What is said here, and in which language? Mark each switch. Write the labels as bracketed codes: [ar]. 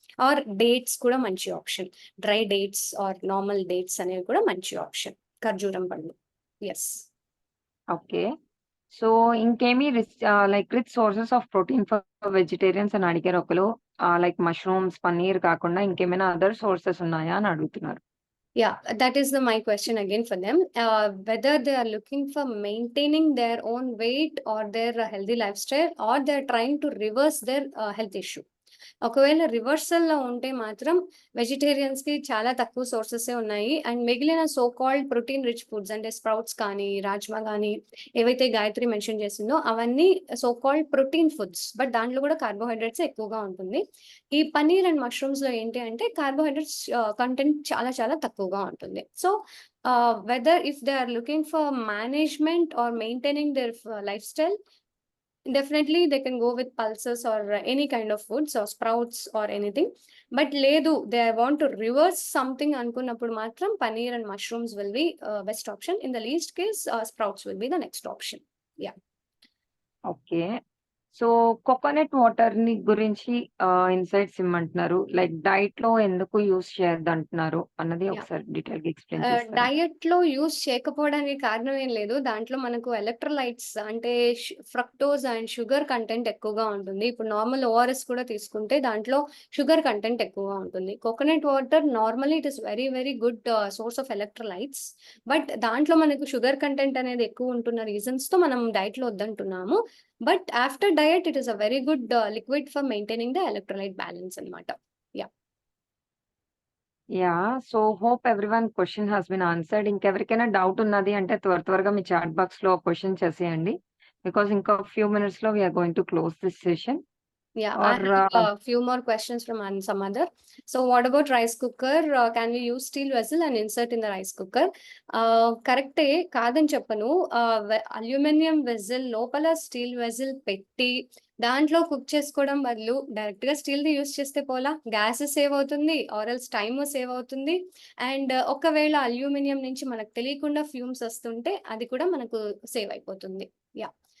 [te] Are dates కూడా మంచి option, dry dates are normal dates అనేవి కూడా మంచి ఆప్షన్, ఖర్జూరం పండ్లు. [en] Yes. Okay. [te] సో ఇంకేమి like rich sources of protein for vegetarians అని అడిగారు ఒకరు. లైక్ మష్రూమ్స్, పన్నీర్ కాకుండా ఇంకేమైనా అదర్ సోర్సెస్ ఉన్నాయా అని అడుగుతున్నారు. [en] That is my question again for them. Whether they are looking for maintaining their own weight or their healthy lifestyle, or they are trying to reverse their health issue. [te] ఒకవేళ reversal లో ఉంటే మాత్రం vegetarians కి చాలా తక్కువ sources ఉన్నాయి. And మిగిలిన so called protein rich foods అంటే స్ప్రౌట్స్ కానీ, రాజ్మా కానీ, ఏవైతే గాయత్రి మెన్షన్ చేసిందో అవన్నీ so called protein foods, but దాంట్లో కూడా కార్బోహైడ్రేట్స్ ఎక్కువగా ఉంటుంది. ఈ పన్నీర్ అండ్ మష్రూమ్స్ లో ఏంటి అంటే కార్బోహైడ్రేట్స్ కంటెంట్ చాలా చాలా తక్కువగా ఉంటుంది. [en] So whether if they are looking for management or maintaining their life style, definitely they can go with pulses or any kind of foods or sprouts or anything. But ledu they want to reverse something [te] అనుకున్నప్పుడు మాత్రం [en] paneer and mushrooms will be best option. In the least case sprouts will be the next option. Okay. [te] So coconut water ని గురించి insights ఇమ్మంటున్నారు. Like diet లో ఎందుకు use చేయొద్దు అంటున్నారు అన్నది ఒకసారి డీటెయిల్ గా ఎక్స్ప్లెయిన్ చేస్తారా? డయట్ లో యూస్ చేయకపోవడానికి కారణం ఏం లేదు. దాంట్లో మనకు ఎలక్ట్రోలైట్స్ అంటే ఫ్రక్టోజ్ అండ్ షుగర్ కంటెంట్ ఎక్కువగా ఉంటుంది. ఇప్పుడు నార్మల్ ఓఆర్ఎస్ కూడా తీసుకుంటే దాంట్లో షుగర్ కంటెంట్ ఎక్కువగా ఉంటుంది. [en] coconut water normally it is very very good source of electrolytes, but [te] దాంట్లో మనకు షుగర్ కంటెంట్ అనేది ఎక్కువ ఉంటున్న రీజన్స్ తో మనం డైట్ లో వద్దంటున్నాము. [en] But after diet, it is a very good liquid for maintaining the electrolyte balance అన్నమాట. So hope everyone question has been answered. [te] ఇంకెవరికైనా డౌట్ ఉన్నది అంటే త్వరగా మీ చాట్ బాక్స్ లో క్వశ్చన్ చేసేయండి, బికాస్ ఇంకా ఫ్యూ మినిట్స్ లో [en] We are going to close this session. Yeah, I or have a few more questions from some other. So, what about rice cooker? Can we use steel vessel and insert in the rice cooker? [te] కరెక్టే కాదని చెప్పను. Aluminium vessel లోపల steel vessel పెట్టి దాంట్లో cook చేసుకోవడం బదులు డైరెక్ట్‌గా స్టీల్‌ది use చేస్తే పోలా? గ్యాస్ సేవ్ అవుతుంది. ఆర్ ఎల్స్ టైమ్ సేవ్ అవుతుంది. అండ్ ఒకవేళ అల్యూమినియం నుంచి మనకు తెలియకుండా ఫ్యూమ్స్ వస్తుంటే అది కూడా మనకు సేవ్ అయిపోతుంది. యాహ్!